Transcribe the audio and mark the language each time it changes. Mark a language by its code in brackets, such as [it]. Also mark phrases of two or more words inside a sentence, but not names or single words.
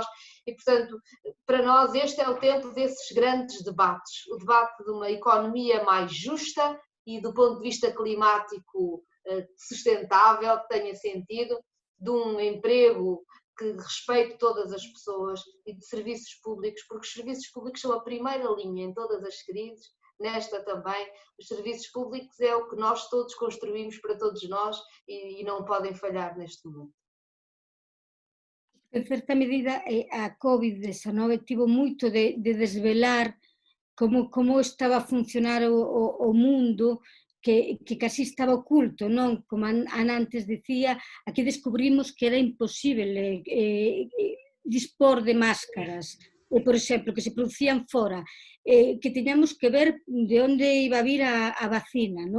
[pt] E, portanto, para nós este é o tempo desses grandes debates, o debate de uma economia mais justa e do ponto de vista climático sustentável, que tenha sentido, de um emprego que respeite todas as pessoas e de serviços públicos, porque os serviços públicos são a primeira linha em todas as crises, nesta também. Os serviços públicos é o que nós todos construímos para todos nós e não podem falhar neste momento. [gl] En certa medida, a COVID-19 tivo moito de desvelar como estaba a funcionar o mundo, que casi estaba oculto, non? Como Ana antes dicía, aquí descubrimos que era imposible dispor de máscaras, por exemplo, que se producían fora, que tiñamos que ver de onde iba a vir a vacina, non?